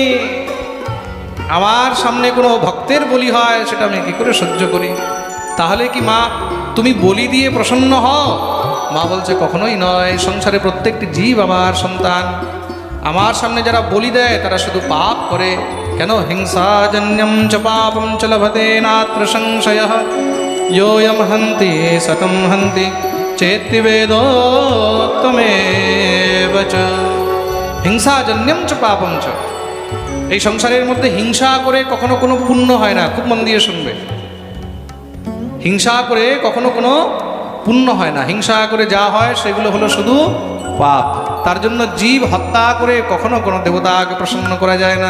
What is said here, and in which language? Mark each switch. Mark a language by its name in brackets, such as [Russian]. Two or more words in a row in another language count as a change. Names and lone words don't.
[Bangla] আমার সামনে কোনো ভক্তের বলি হয় সেটা আমি কি করে সহ্য করি? তাহলে কি মা তুমি বলি দিয়ে প্রসন্ন হও? মা বলছে কখনোই নয়, সংসারে প্রত্যেকটি জীব আমার সন্তান। আমার সামনে যারা বলি দেয় তারা শুধু পাপ করে। [Sanskrit] কেন? হিংসাজন্যম চ পাপম চ লভতে নাত্র সংশয়ঃ योऽयं हन्ति सतं हन्ति चेति वेदोक्तमेव च। হিংসাজন্যম চ পাপম চ। [Bangla] এই সংসারের মধ্যে হিংসা করে কখনো কোনো পুণ্য হয় না। খুব মন দিয়ে শুনবে, হিংসা করে কখনো কোনো পুণ্য হয় না। হিংসা করে যা হয় সেগুলো হলো শুধু পাপ। তার জন্য জীব হত্যা করে কখনো কোনো দেবতাকে প্রসন্ন করা যায় না।